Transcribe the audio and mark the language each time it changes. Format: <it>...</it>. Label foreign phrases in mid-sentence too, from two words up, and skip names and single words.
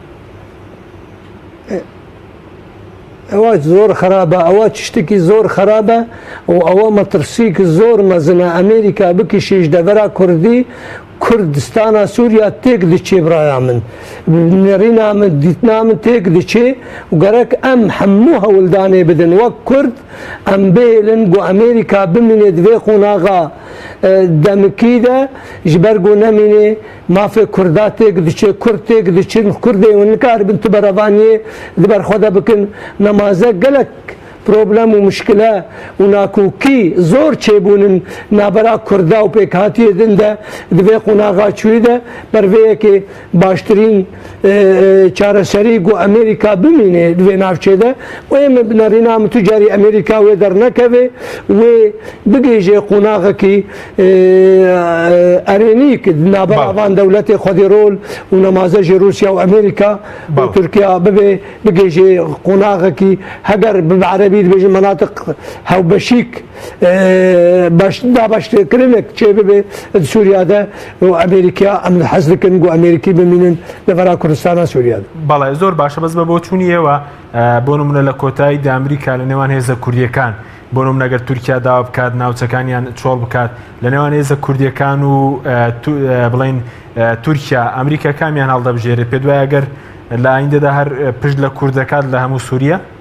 <ku>ئەوە زۆر خراپە ئەوە شتێکی زۆر خراپە و ئەوە مەترسیک زۆر مەزنە ئەمریکا بکشیش دەڤەرا کوردی کوردستانە سووریا تێک دچێ برایە من نێڕینا من دیتنا من تێک دچێ و گەرەک ئەم هەموو هەوڵدانێ بدن وەک کورد ئەم بێلن بۆ ئەمریکا بمینێ دوێ قۆناغا دەمکیدا ji ber got nemînê mafê Kurda têk diçe Kurd têk diçin Kurdê hûn nikaribin tu berevaniyê di ber xwe de bikin nemaze gelek problem û muşkile û nakûkî zor çêbûnin nabera Kurda û pêkhatiyê din de di vê qonaxa çûyî de ber vê yekê baştirîn çareserî got Amerîka bimîne di vê navçê de û êm bi nerîna min tu carî Amerîka wê dernekeve wê bigêje qonaxekî erênîk nabera van dewletê Xwedî rol û nemaze jî Rûsya û Amerîka û Tirkiya bibe bigêje qonaxekî heger bibe عربی دبیجن مناطق هاوبەشیک دابەشکردنێک چێ ببێ سووریا ده و ئەمریکا ئەم حەز دکن و ئەمریکی بمینن لەڤەرا کوردستانە سووریادا.</ku> <ckb>بەڵێ زۆر باشە بەس بە بۆ چوونیەوە بۆ نمونە لە کۆتاییدا ئەمریکا لە نێوان هێزە کوردیەکان بۆ نمونە ئەگەر تورکیا داوا بکات ناوچەکانیان چۆڵ بکات لە نێوان هێزە کوردیەکان و بڵێن تورکیا ئەمریکا کامیان هەڵدەبژێرێت پێ دوایە ئەگەر لە ئایندەدا هەر پشت لە کوردەکات لە هەموو سووریا؟</ckb>